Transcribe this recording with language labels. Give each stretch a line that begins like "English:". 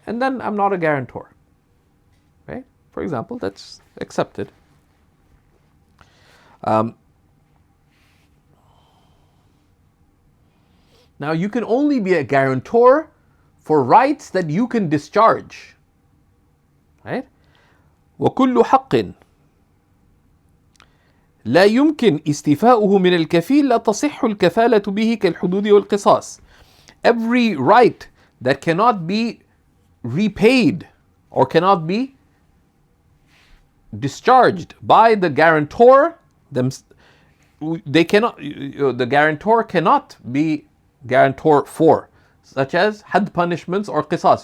English: And then I'm not a guarantor. Right? For example, that's accepted. Now you can only be a guarantor for rights that you can discharge. Right?
Arabic: وكل حق لا يمكن استيفاؤه من الكفيل لا تصح الكفالة به كالحدود والقصاص.
English: Every right that cannot be repaid or cannot be discharged by the guarantor, they cannot. The guarantor cannot be guarantor for, such as had punishments or qisas.